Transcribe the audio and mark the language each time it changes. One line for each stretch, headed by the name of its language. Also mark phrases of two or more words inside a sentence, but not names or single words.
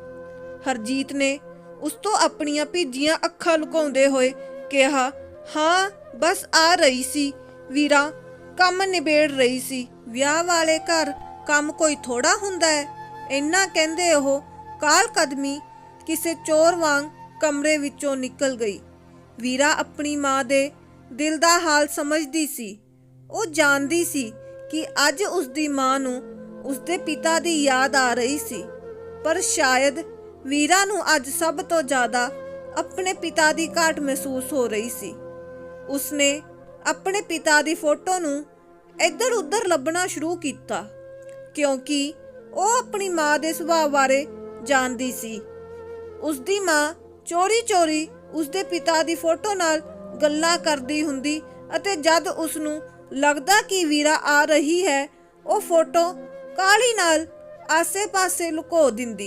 Punjabi: ਹਰਜੀਤ ਨੇ ਉਸ ਤੋਂ ਆਪਣੀਆਂ ਭਿੱਜੀਆਂ ਅੱਖਾਂ ਲੁਕਾਉਂਦੇ ਹੋਏ ਕਿਹਾ, ਹਾਂ ਬਸ ਆ ਰਹੀ ਸੀ ਵੀਰਾ, ਕੰਮ ਨਿਬੇੜ ਰਹੀ ਸੀ। ਵਿਆਹ ਵਾਲੇ ਘਰ ਕੰਮ ਕੋਈ ਥੋੜ੍ਹਾ ਹੁੰਦਾ ਹੈ। ਇੰਨਾ ਕਹਿੰਦੇ ਉਹ ਕਾਲ ਕਦਮੀ ਕਿਸੇ ਚੋਰ ਵਾਂਗ ਕਮਰੇ ਵਿੱਚੋਂ ਨਿਕਲ ਗਈ। ਵੀਰਾ ਆਪਣੀ ਮਾਂ ਦੇ ਦਿਲ ਦਾ ਹਾਲ ਸਮਝਦੀ ਸੀ। ਉਹ ਜਾਣਦੀ ਸੀ ਕਿ ਅੱਜ ਉਸਦੀ ਮਾਂ ਨੂੰ ਉਸਦੇ ਪਿਤਾ ਦੀ ਯਾਦ ਆ ਰਹੀ ਸੀ, ਪਰ ਸ਼ਾਇਦ ਵੀਰਾ ਨੂੰ ਅੱਜ ਸਭ ਤੋਂ ਜ਼ਿਆਦਾ ਆਪਣੇ ਪਿਤਾ ਦੀ ਘਾਟ ਮਹਿਸੂਸ ਹੋ ਰਹੀ ਸੀ। ਉਸਨੇ ਆਪਣੇ ਪਿਤਾ ਦੀ ਫੋਟੋ ਨੂੰ ਇੱਧਰ ਉੱਧਰ ਲੱਭਣਾ ਸ਼ੁਰੂ ਕੀਤਾ, ਕਿਉਂਕਿ ਉਹ ਆਪਣੀ ਮਾਂ ਦੇ ਸੁਭਾਅ ਬਾਰੇ ਜਾਣਦੀ ਸੀ। ਉਸਦੀ ਮਾਂ ਚੋਰੀ ਚੋਰੀ ਉਸਦੇ ਪਿਤਾ ਦੀ ਫੋਟੋ ਨਾਲ ਗੱਲਾਂ ਕਰਦੀ ਹੁੰਦੀ ਅਤੇ ਜਦ ਉਸਨੂੰ ਲੱਗਦਾ ਕਿ ਵੀਰਾ ਆ ਰਹੀ ਹੈ, ਉਹ ਫੋਟੋ ਕਾਲੀ ਨਾਲ ਆਸੇ ਪਾਸੇ ਲੁਕੋ ਦਿੰਦੀ।